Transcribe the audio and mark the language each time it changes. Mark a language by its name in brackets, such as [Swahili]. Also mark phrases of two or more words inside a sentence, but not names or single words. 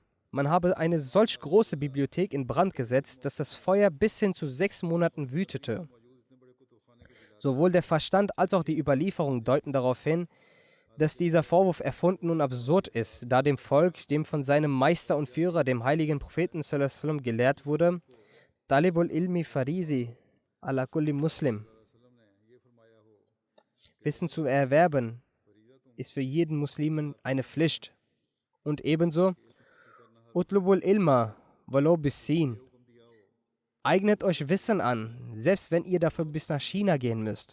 [German] Man habe eine solch große Bibliothek in Brand gesetzt, dass das Feuer bis hin zu 6 Monaten wütete. Sowohl der Verstand als auch die Überlieferung deuten darauf hin, dass dieser Vorwurf erfunden und absurd ist, da dem Volk, dem von seinem Meister und Führer, dem heiligen Propheten sallallahu gelehrt wurde, [Arabic] طلب العلم فريضة على كل مسلم. [German] Wissen zu erwerben ist für jeden Muslimen eine Pflicht. Und ebenso [Arabic] اطلبوا العلم ولو بالصين. [German] Eignet euch Wissen an, selbst wenn ihr dafür bis nach China gehen müsst.